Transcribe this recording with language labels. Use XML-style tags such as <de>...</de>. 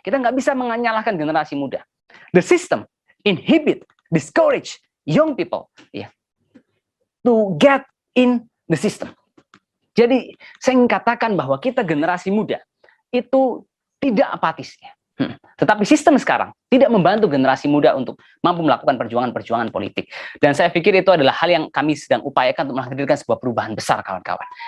<id>Kita nggak bisa menyalahkan generasi muda.</id> <en>The system inhibit, discourage young people to get in the system.</en> <id>Jadi saya ingin katakan bahwa kita generasi muda itu tidak apatis. Tetapi sistem sekarang tidak membantu generasi muda untuk mampu melakukan perjuangan-perjuangan politik. Dan saya pikir itu adalah hal yang kami sedang upayakan untuk menghadirkan sebuah perubahan besar, kawan-kawan.</id>